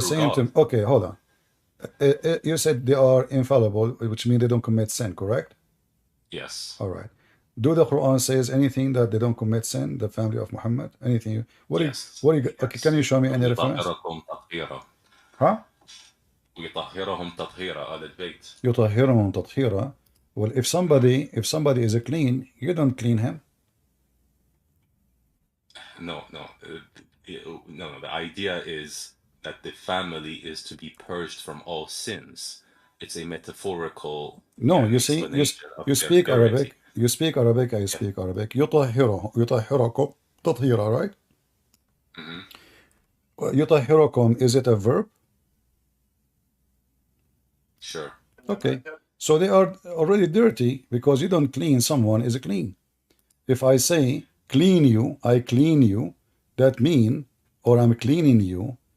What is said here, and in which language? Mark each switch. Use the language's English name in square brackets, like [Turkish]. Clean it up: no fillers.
[English] through saying to God. me, okay, hold on. You said they are infallible, which means they don't commit sin, correct? Yes. All right. Do the Quran says anything that they don't commit sin, the family of Muhammad? Anything? Yes. Okay, can you show me any reference? [Arabic] ويطهركم تطهيرا [English] Huh? [Arabic] ويطهرهم تطهيرا آل البيت. يطهرهم تطهيرا. [English] Well, if somebody is clean, you don't clean him. No. No. The idea is that the family is to be purged from all sins. It's a metaphorical No, you see, explanation of you speak purity. Arabic. You speak Arabic. I speak Arabic. [Arabic] يطهركم تطهيرا, right? [English] يطهركم, is it a verb? Sure. Okay. So they are already dirty because you don't clean someone is clean. If I say clean you, I clean you, that mean, or I'm cleaning you.